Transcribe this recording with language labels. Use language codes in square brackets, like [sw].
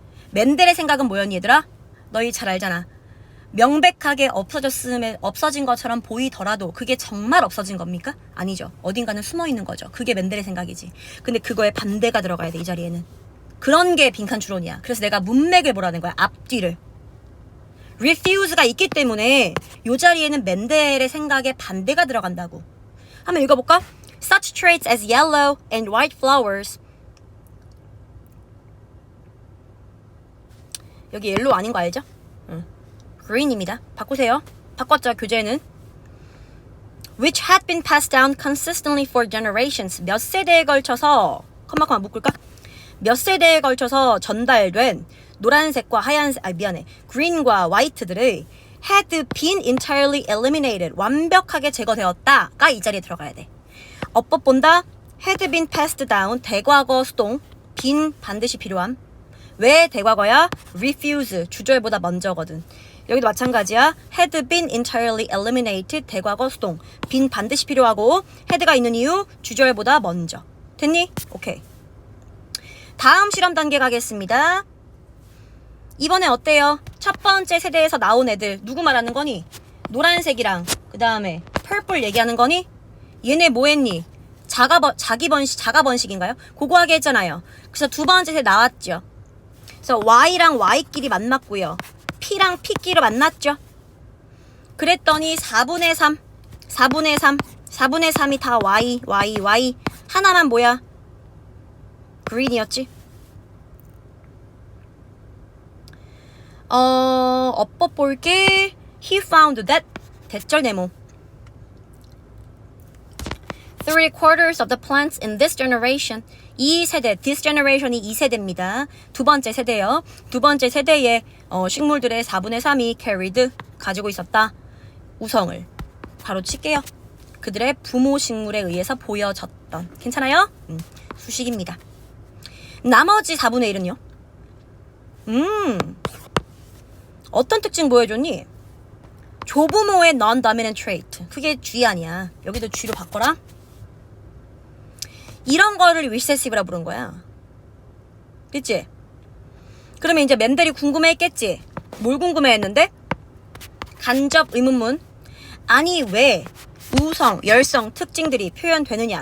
[ko] 맨델의 생각은 뭐였니 얘들아? 너희 잘 알잖아. 명백하게 없어진 것처럼 보이더라도 그게 정말 없어진 겁니까? 아니죠. 어딘가는 숨어 있는 거죠. 그게 맨델의 생각이지. 근데 그거에 반대가 들어가야 돼, 이 자리에는. 그런 게 빈칸 추론이야. 그래서 내가 문맥을 보라는 거야. 앞뒤를. refuse가 있기 때문에 이 자리에는 맨델의 생각에 반대가 들어간다고. 한번 읽어볼까? [en] Such traits as yellow and white flowers. [ko] 여기 옐로우 아닌 거 알죠? green입니다. 바꾸세요. 바꿨죠, 교재는. [en] Which had been passed down consistently for generations. [ko] 몇 세대에 걸쳐서 컴마 묶을까? 몇 세대에 걸쳐서 전달된 노란색과 green과 white들의 [en] had been entirely eliminated. [ko] 완벽하게 제거되었다가 이 자리에 들어가야 돼. 어법 본다. [en] had been passed down. [ko] 대과거 수동. been 반드시 필요함. 왜 대과거야? refuse. 주절보다 먼저거든. 여기도 마찬가지야. [en] had been entirely eliminated. [ko] 대과거 수동. been 반드시 필요하고 had가 있는 이유 주절보다 먼저. 됐니? 오케이. 다음 실험 단계 가겠습니다. 이번에 어때요? 첫 번째 세대에서 나온 애들 누구 말하는 거니? 노란색이랑 그 다음에 purple 얘기하는 거니? 얘네 뭐 했니? 자가 번식인가요? 그거 하게 했잖아요. 그래서 두 번째 세대 나왔죠. 그래서 Y랑 Y끼리 만났고요. P랑 P끼리 만났죠. 그랬더니 4분의 3이 다 Y. 하나만 뭐야? green이었지. 업법 볼게. [en] He found that [ko] 대절 네모. [en] 3/4 of the plants in this generation. [ko] 이 세대, [en] this generation [ko] 이 이 세대입니다. 두 번째 세대요. 두 번째 세대의 식물들의 4분의 3이 carried, 가지고 있었다. 우성을 바로 칠게요. 그들의 부모 식물에 의해서 보여졌던. 괜찮아요? 수식입니다. 나머지 4분의 1은요? 어떤 특징 보여줬니? 조부모의 [en] non-dominant trait. [ko] 그게 G 아니야. 여기도 G로 바꿔라. 이런 거를 recessive라 부른 거야. 그치? 그러면 이제 멘델이 궁금해했겠지? 뭘 궁금해했는데? 간접 의문문. 아니 왜 우성, 열성 특징들이 표현되느냐?